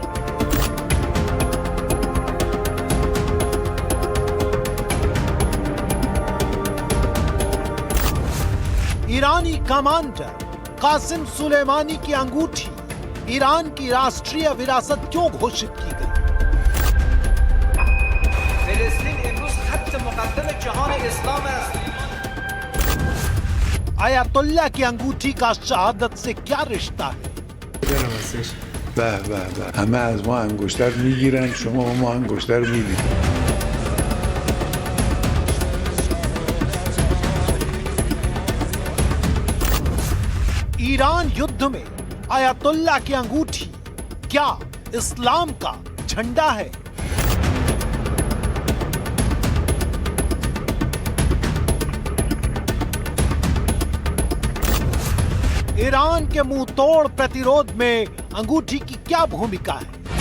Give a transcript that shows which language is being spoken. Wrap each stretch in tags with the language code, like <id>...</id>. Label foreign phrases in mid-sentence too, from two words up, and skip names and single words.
<hi>ईरानी कमांडर कासिम सुलेमानी की अंगूठी ईरान की राष्ट्रीय विरासत क्यों घोषित की गई? अयातुल्ला की अंगूठी का शहादत से क्या रिश्ता है?</hi> <fa>به به به همه از ما انگشتر میگیرن، شما به ما انگشتر میدید.</fa> <hi>ईरान युद्ध में अयातुल्ला की अंगूठी क्या इस्लाम का झंडा है? ईरान के मुंह तोड़ प्रतिरोध में अंगूठी की क्या भूमिका है?</hi>